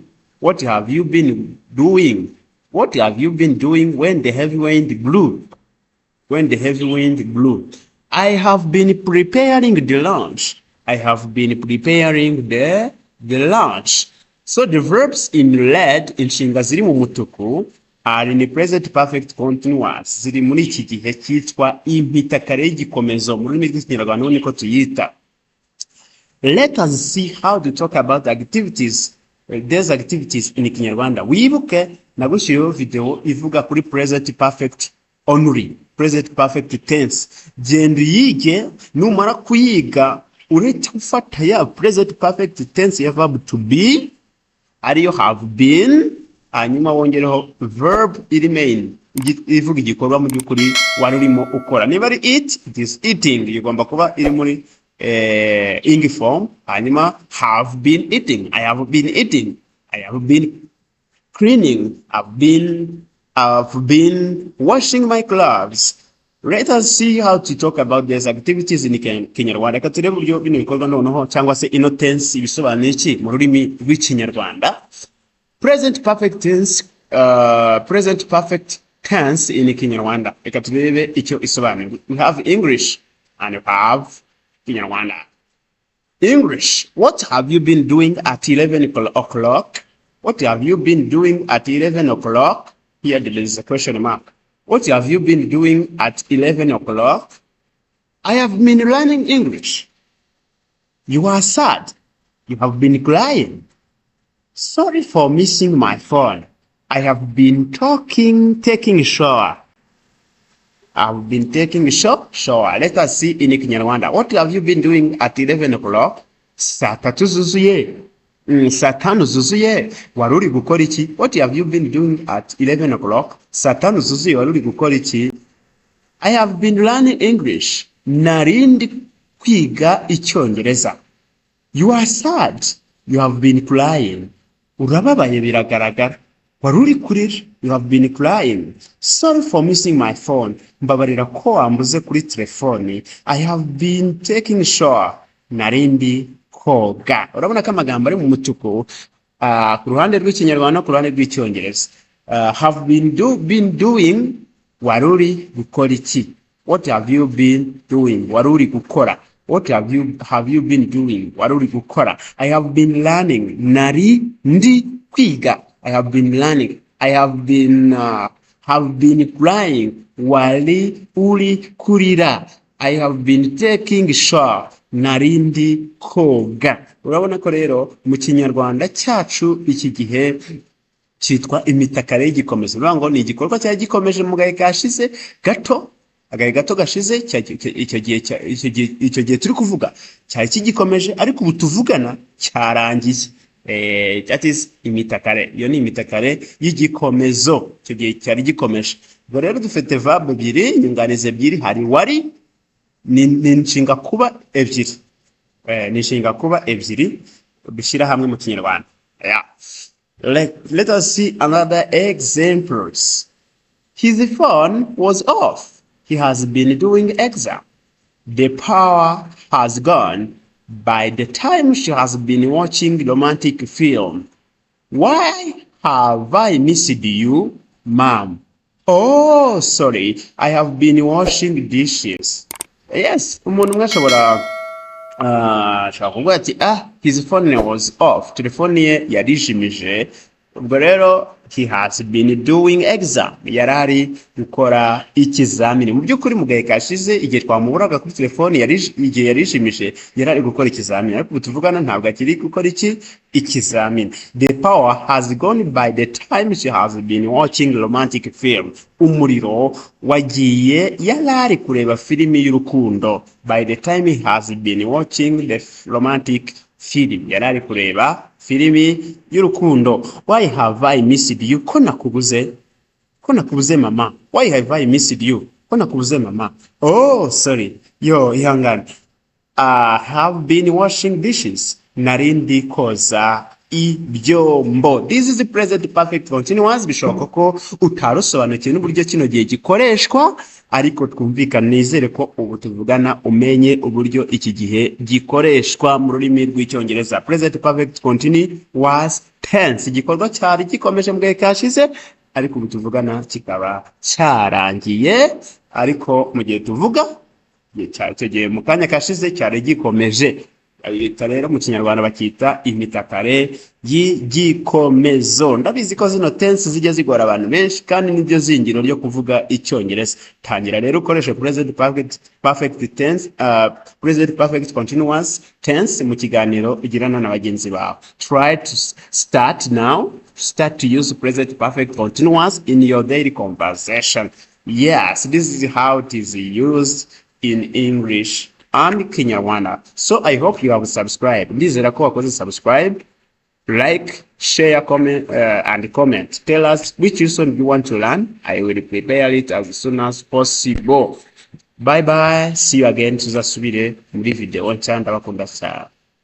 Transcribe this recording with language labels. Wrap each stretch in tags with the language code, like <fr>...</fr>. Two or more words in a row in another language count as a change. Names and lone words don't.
<en>What have you been doing? What have you been doing when the heavy wind blew? When the heavy wind blew. I have been preparing the lunch. I have been preparing the lunch. So the verbs in red,</en> <rw>inshinga ziri mu mutuku,</rw> <en>are in the present perfect continuous.</en> <rw>Ziri muri iki gihe cyitwa impitakare y'igikomezo mu rurimi rw'Ikinyarwanda niko tuyita.</rw> <en>Let us see how to talk about activities, these activities in Kinyarwanda.</en> <rw>Wibuke nagushyiriyeho video ivuga kuri</rw> <en>present perfect only, present perfect tense.</en> <rw>Genda uyige, numara kuyiga uretse gufata ya</rw> <en>present perfect tense</en> <rw>ya</rw> <en>verb to be</en> <rw>ariyo</rw> <en>have been,</en> <rw>hanyuma wongereho</rw> <en>verb remain</en> <rw>ivuga igikorwa mu by'ukuri wari urimo ukora. Niba ari</rw> <en>eat, it is eating,</en> <rw>igomba kuba iri muri</rw> <en>ing form. Hanyuma have been eating, I have been eating. I have been cleaning, I've been washing my clothes. Let us see how to talk about these activities in Kinyarwanda.</en> <rw>Katurebe uburyo bino bikorwa noneho cyangwa se ino tense ibisobanuye iki mu rurimi rw'Ikinyarwanda.</rw> <en>Present perfect tense in Kinyarwanda.</en> <rw>Reka turebe icyo isobanuye.</rw> <en>We have English and we have Kinyarwanda. English. What have you been doing at 11 o'clock? What have you been doing at 11 o'clock? Here there is a question mark. What have you been doing at 11 o'clock? I have been learning English. You are sad. You have been crying. Sorry for missing my phone. I have been taking a shower. I've been taking shower. Let us see in Kinyarwanda. What have you been doing at 11 o'clock?</en> <rw>Saa tatu zuzuye. Saa tanu zuzuye. Wari uri gukora iki?</rw> <en>What have you been doing at 11 o'clock?</en> <rw>Saa tanu zuzuye wari uri gukora iki?</rw> <en>I have been learning English.</en> <rw>Narindi kwiga Icyongereza.</rw> <en>You are sad. You have been crying.</en> <rw>Urababaye biragaragara. Wari uri kurira.</rw> <en>You have been crying. Sorry for missing my phone.</en> <rw>Mbabarira ko wambuze kuri telefoni.</rw> <en>I have been taking shower.</en> <rw>Narindi koga. Urabona ko amagambo ari mu mutuku ku ruhande rw'Ikinyarwanda ku ruhande rw'Icyongereza.</rw> <en>Have been doing</en> <rw>wari uri gukora iki?</rw> <en>What have you been doing?</en> <rw>Wari uri gukora.</rw> <en>What have you been doing?</en> <rw>Wari uri gukora.</rw> <en>I have been learning.</en> <rw>Nari ndi kwiga.</rw> <en>I have been learning. I have been crying.</en> <rw>Wari uri kurira.</rw> <en>I have been taking shower.</en> <rw>Narindi koga. Urabona ko rero mu Kinyarwanda cyacu iki gihe cyitwa imitakare y'igikomezo. Urabona ngo ni igikorwa cyari gikomeje mu gahe kashize gato. Agahe gato gashize icyo gihe turi kuvuga cyari kigikomeje, ariko ubu tuvugana cyarangiye.</rw> <en>That is imitakare.</en> <rw>Iyo ni imitakare y'igikomezo. Icyo gihe cyari gikomeje. Ubwo rero dufite verb ebyiri, inyunganizi ebyiri. Hari wari ni inshinga kuba ebyiri. Ni inshinga kuba ebyiri bishyira hamwe mu Kinyarwanda.</rw> <en>Let us see another examples. His phone was off. He has been doing exam. The power has gone by the time she has been watching romantic film. Why have I missed you, Mom? Oh, sorry. I have been washing dishes. Yes,</en> <rw>umuntu umwe ashobora kuvuga ati</rw> <en>his phone was off.</en> <rw>Telefoni ye yarijimije. Ubwo rero</rw> <en>he has been doing exam.</en> <rw>Yarari gukora ikizamini. Mu by'ukuri mu gahe kashize igihe twamuburaga kuri telefoni igihe yarijimije yarari gukora ikizamini, ariko ubu tuvugana ntabwo akiri gukora ikizamini.</rw> <en>The power has gone by the time she has been watching romantic film.</en> <rw>Umuriro wagiye yarari kureba filimi y'urukundo.</rw> <en>By the time he has been watching the romantic film.</en> <rw>Yarari kureba filimi y'urukundo.</rw> <en>Why have I missed you?</en> <rw>Ko nakubuze mama. Why have I missed you? Ko nakubuze mama.</rw> <en>Oh, sorry.</en> <rw>Yo, ihangane.</rw> <en>I have been washing dishes.</en> <rw>Narindi koza ibyombo.</rw> <en>This is the present perfect continuous.</en> <rw>Bishoboka ko utarosobanukiwe n'uburyo kino gihe gikoreshwa, ariko twumvikana nizere ko ubu tuvugana umenye uburyo iki gihe gikoreshwa mu rurimi rw'Icyongereza.</rw> <en>Present perfect continuous tense.</en> <rw>Igikorwa cyari gikomeje mu gahe kashize, ariko ubu tuvugana kikaba cyarangiye, ariko mu gihe tuvuga icyo gihe mu kanya kashize cyari gikomeje. Leta rero mu Kinyarwanda bakita imitakare y'igikomezo. Ndabizi ko zino tense zijya zigora abantu benshi, kandi nibyo zingiro ryo kuvuga Icyongereza. Tangira rero ukoreshe</rw> <en>present perfect tense, present perfect continuous tense</en> <rw>mu kiganiro ugirana na bagenzi bawe.</rw> <en>Try to start now. Start to use present perfect continuous in your daily conversation. Yes, this is how it is used in English and Kinyarwanda. So I hope you have subscribed.</en> <rw>Ndizera ko wakoze subscribe,</rw> <en>like, share, comment, and comment. Tell us which lesson you want to learn. I will prepare it as soon as possible. Bye bye. See you again.</en> <rw>Tuzasubire muri video nshya. Ndabakunda cyane.</rw>